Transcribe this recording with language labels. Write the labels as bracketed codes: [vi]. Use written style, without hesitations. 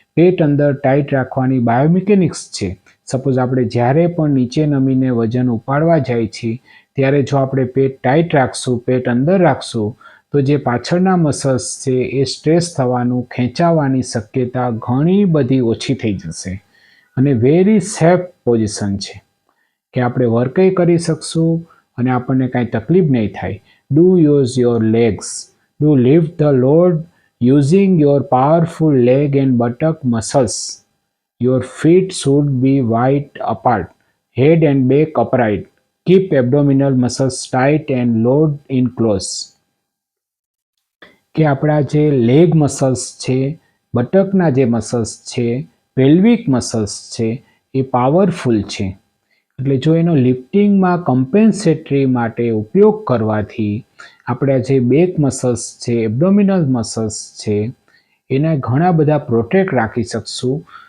[gu] પેટ અંદર ટાઈટ રાખવાની બાયોમિકેનિક્સ છે. સપોઝ આપણે જ્યારે પણ નીચે નમીને વજન ઉપાડવા જાય છીએ ત્યારે જો આપણે પેટ ટાઈટ રાખશું, પેટ અંદર રાખશું તો જે પાછળના મસલ્સ છે એ સ્ટ્રેસ થવાનું, ખેંચાવાની શક્યતા ઘણી બધી ઓછી થઈ જશે. અને વેરી સેફ પોઝિશન છે કે આપણે વર્કએ કરી શકશું અને આપણને કાંઈ તકલીફ નહીં થાય. [en] Do use your legs. Do lift the load using your powerful leg and buttock muscles. Your feet should be wide apart, head and back upright. Keep abdominal muscles tight and load in close. [gu] કે આપણા જે leg muscles છે, બટકના જે muscles છે, pelvic muscles છે એ powerful છે. એટલે જો એનો લિફ્ટિંગમાં કમ્પેન્સેટરી માટે ઉપયોગ કરવાથી આપણા જે બેક મસલ્સ છે, એબ્ડોમિનલ મસલ્સ છે એના ઘણા બધા પ્રોટેક્ટ રાખી શકશું.